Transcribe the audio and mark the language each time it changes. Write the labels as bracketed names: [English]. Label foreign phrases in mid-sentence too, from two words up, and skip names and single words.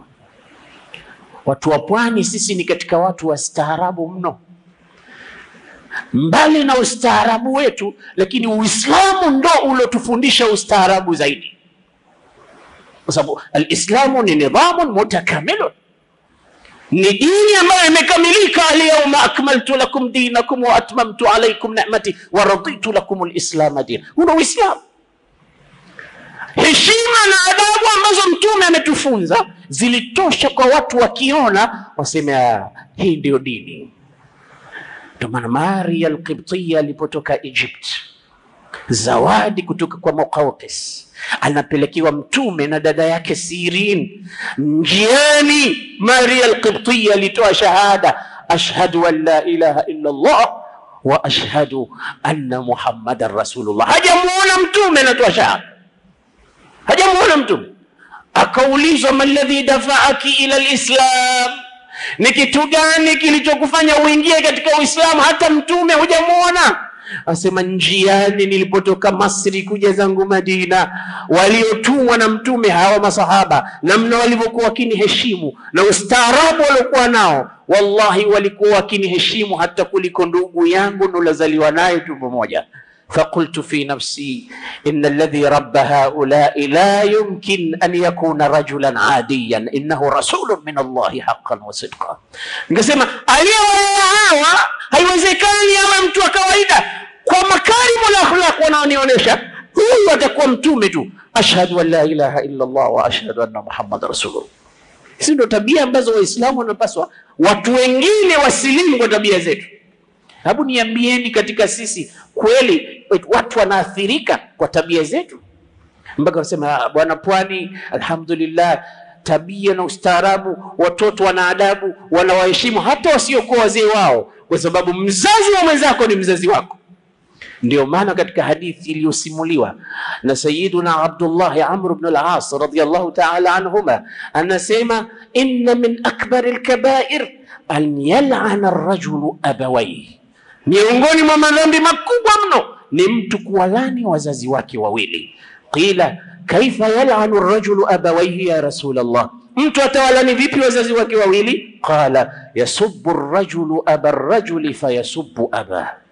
[Swahili] Watu wa pwani sisi ni katika watu wastaarabu mno. Mbali na ustaarabu wetu, lakini Uislamu ndo ulotufundisha ustaarabu zaidi. Kwa sababu al-Islamu ni [Arabic] نظام متكامل. [Swahili] ni dini ambayo imekamilika. [Arabic] اليوم أكملت لكم دينكم وأتممت عليكم نعمتي ورضيت لكم الإسلام دينا. [Swahili] Huo Uislamu. Heshima na adabu ambazo mtume ametufunza zilitosha kwa watu wakiona waseme hii ndio dini. Ndio maana Maria al-Qibtiyya alipotoka Egypt, zawadi kutoka kwa Muqawqis, anapelekiwa mtume na dada yake Sirin. Njiani Maria al-Qibtiyya alitoa shahada, [Arabic] أشهد أن لا إله إلا الله وأشهد أن محمدا رسول الله. [Swahili] Hajamuona mtume anatoa shahada, hajamuona mtume. Akaulizwa, [Arabic] ما الذي دفعك إلى الإسلام, [Swahili] ni kitu gani kilichokufanya uingie katika Uislamu hata mtume hujamuona? Asema, njiani nilipotoka Masri kuja zangu Madina, waliotumwa na mtume hawa masahaba, namna walivyokuwa wakiniheshimu na ustaarabu waliokuwa nao, wallahi walikuwa wakiniheshimu hata kuliko ndugu yangu nilozaliwa naye tumbo moja. [Arabic] فقلت في نفسي إن الذي رب هؤلاء لا يمكن أن يكون رجلا عاديا، إنه رسول من الله حقا وصدقا. [Swahili] Nikasema aliyewaoa haiwezekani awe mtu wa kawaida, kwa makarimu na akhlaq wanaonionyesha huyu atakuwa mtume tu. [Arabic] أشهد أن لا إله إلا الله وأشهد أن محمدا رسول الله. [Swahili] Hizi ndio tabia ambazo Waislamu wanapaswa watu wengine wasilimu kwa tabia zetu. Hebu niambieni, katika sisi kweli watu wanaathirika kwa tabia zetu? Mpaka wanasema bwana Pwani, alhamdulillah, tabia na ustaarabu, watoto wana adabu, wanawaheshimu hata wasiokuwa wazee wao, kwa sababu mzazi wa mwenzako ni mzazi wako. Ndio maana katika hadithi iliyosimuliwa na Sayyiduna Abdullah Amr ibn al-As [Arabic] رضي الله تعالى عنهما, [Swahili] anasema, [Arabic] إن من أكبر الكبائر أن يلعن الرجل أبويه, [Swahili] miongoni mwa madhambi makubwa mno ni mtu kuwalani wazazi wake wawili. [Arabic] قيل كيف يلعن الرجل أبويه يا رسول الله, [Swahili] mtu atawalani vipi wazazi wake wawili? [Arabic] قال يسب الرجل أبا الرجل فيسب أبا.